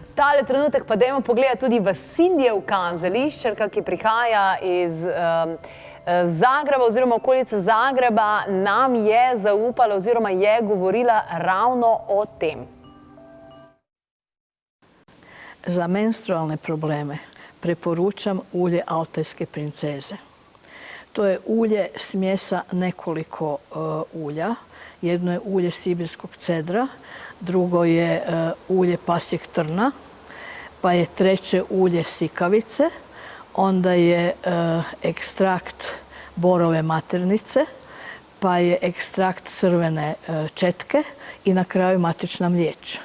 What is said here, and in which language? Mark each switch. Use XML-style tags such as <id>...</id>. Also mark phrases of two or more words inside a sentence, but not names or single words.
<sl>Tale trenutek pa dajmo pogledati tudi Vasiljev kazališčarka, ki prihaja iz Zagreba oziroma okolice Zagreba, nam je zaupala oziroma je govorila ravno o tem.</sl> <hr>Za menstrualne probleme preporučam ulje altajske princeze. To je ulje smjesa nekoliko ulja. Jedno je ulje sibirskog cedra, drugo je ulje pasjeg trna, pa je treće ulje sikavice, onda je ekstrakt borove maternice, pa je ekstrakt crvene četke i na kraju matična mliječ.</hr>